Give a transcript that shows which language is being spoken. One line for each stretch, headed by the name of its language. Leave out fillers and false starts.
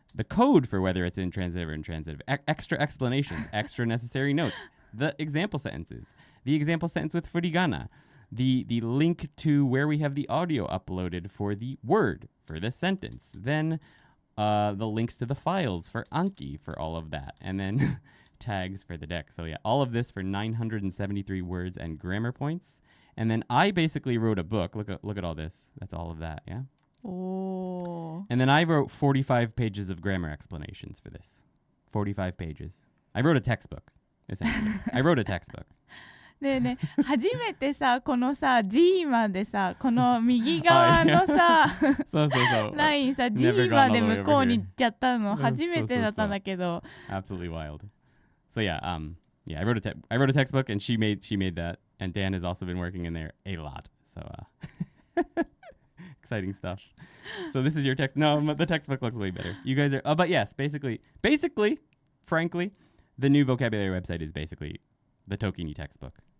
English: The code for whether it's intransitive or intransitive, extra explanations, extra necessary notes, the example sentences, the example sentence with furigana, the link to where we have the audio uploaded for the word, for the sentence, then the links to the files for Anki for all of that, and then tags for the deck. So yeah, all of this for 973 words and grammar points. And then I basically wrote a book. Look at all this. That's all of that, yeah? Oh. And then I wrote 45 pages of grammar explanations for this. 45 pages. I wrote a textbook, essentially. I wrote a textbook.
Japanese: ねえねえ、初めてさ、このさ、G までさ、この右側のさ、ラインさ、G まで向こうに行っちゃったの、初めてだったんだけど。
English: Absolutely wild. So yeah, I wrote a textbook and she made that, and Dan has also been working in there a lot. So exciting stuff. So this is your text. No, the textbook looks way better. You guys are, but yes, basically, frankly, the new vocabulary website is basically the ToKini textbook.